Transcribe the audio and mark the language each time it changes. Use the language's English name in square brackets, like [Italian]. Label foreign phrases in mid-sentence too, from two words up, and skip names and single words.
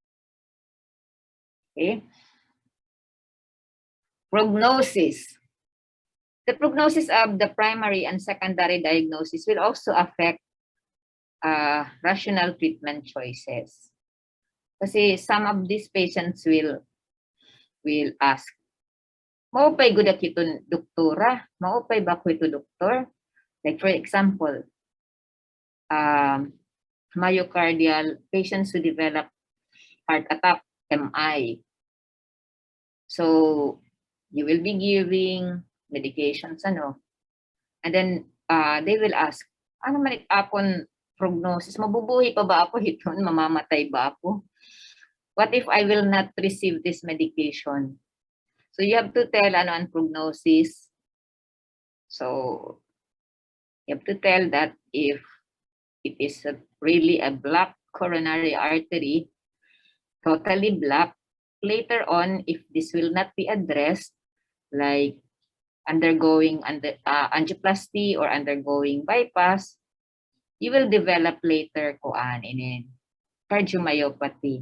[English] Okay? Prognosis. The prognosis of the primary and secondary diagnosis will also affect rational treatment choices. Kasi some of these patients will ask, [Waray] maupay good ako ito doktora? Maupay ba ko ito doktor? [English] Like for example, myocardial patients who develop heart attack, MI. So you will be giving medications, and then they will ask, [Waray] ano man akon prognosis? [Filipino] Mabubuhay pa ba ako hiton? Mamamatay ba ako? [English] What if I will not receive this medication? So you have to tell ang prognosis. So you have to tell that if it is really a blocked coronary artery, totally blocked, later on, if this will not be addressed, like undergoing angioplasty or undergoing bypass, you will develop later cardiomyopathy.